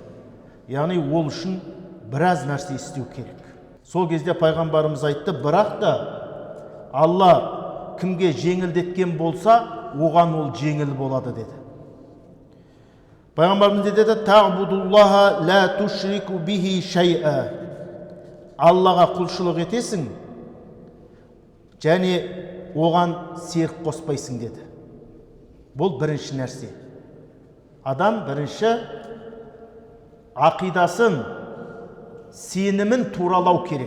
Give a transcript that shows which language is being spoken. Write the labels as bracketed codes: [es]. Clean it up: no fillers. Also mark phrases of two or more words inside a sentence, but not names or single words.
[kk] Яғни ол үшін біраз нәрсе істеу керек. Сол кезде пайғамбарымыз айтты: бірақ та Алла кімге жеңілдеткен болса, оған ол жеңіл болады деді. Пайғамбарымыз деді: [ar] تعبد الله لا تشرك به شيئا. [kk] Аллаға құлшылық етесің, және оған серік қоспайсың деді. Бұл бірінші нәрсе. Адам бірінші ақидасын, сенімін туралау керек.